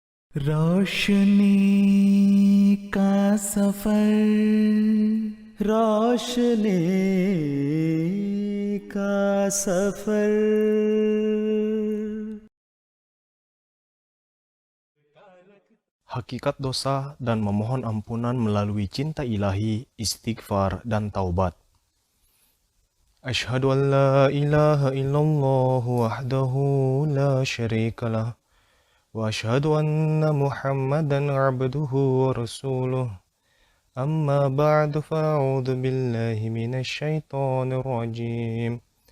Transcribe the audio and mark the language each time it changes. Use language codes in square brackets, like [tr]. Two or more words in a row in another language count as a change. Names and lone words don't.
[hi] रोशनी का सफर, रोशनी का सफर. [id] Hakikat dosa dan memohon ampunan melalui cinta ilahi, istighfar, dan taubat. [ar] أشهد أن لا إله إلا الله وحده لا شريك له. وأشهد أن محمدا عبده ورسوله. أما بعد فأعوذ بالله من الشيطان الرجيم.